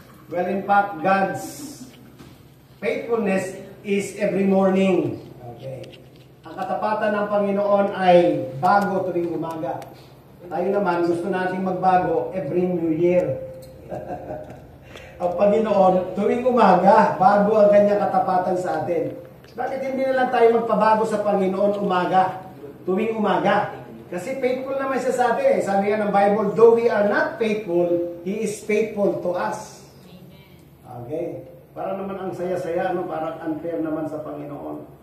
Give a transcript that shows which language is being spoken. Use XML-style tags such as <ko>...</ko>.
<en>Well, in fact, God's faithfulness is every morning. Okay.</en> <tl>Ang katapatan ng Panginoon ay bago tuwing umaga. Tayo naman, gusto nating magbago</tl> <en>every New Year.</en> <tl>Ang Panginoon, tuwing umaga, bago ang kanyang katapatan sa atin. Bakit hindi na lang tayo magpabago sa Panginoon umaga? Tuwing umaga. Kasi faithful naman siya sa atin. Sabi nga ng Bible,</tl> <en>though we are not faithful, He is faithful to us. Okay.</en> <tl>Para naman ang saya-saya, ano, parang unfair naman sa Panginoon.</tl>